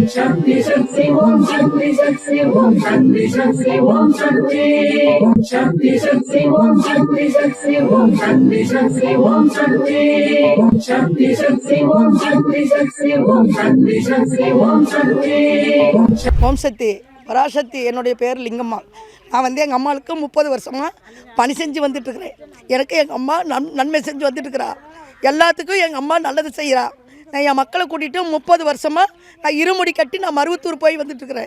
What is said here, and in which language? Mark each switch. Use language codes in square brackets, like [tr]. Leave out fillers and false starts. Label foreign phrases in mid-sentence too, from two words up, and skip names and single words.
[sa] शान्ति शान्ति ॐ शान्ति शान्ति ॐ शान्ति शान्ति ॐ शान्ति शान्ति शान्ति ॐ शान्ति शान्ति ॐ शान्ति शान्ति ॐ शान्ति शान्ति शान्ति ॐ शान्ति शान्ति ॐ शान्ति शान्ति ॐ शान्ति [ta] ஓம் சக்தி பராசக்தி. என்னுடைய பேர் லிங்கம்மா. நான் எங்கள் அம்மாவுக்கு 30 வருஷமாக பணி செஞ்சு வந்துட்டுருக்கிறேன். எனக்கு எங்கள் அம்மா நன்மை செஞ்சு வந்துட்டுருக்கிறா. எல்லாத்துக்கும் எங்கள் அம்மா நல்லது செய்கிறா. நான் என் மக்களை கூட்டிகிட்டு 30 வருஷமாக நான் இருமுடி கட்டி நான் மருவத்தூர் போய் வந்துட்டுருக்கிறேன்.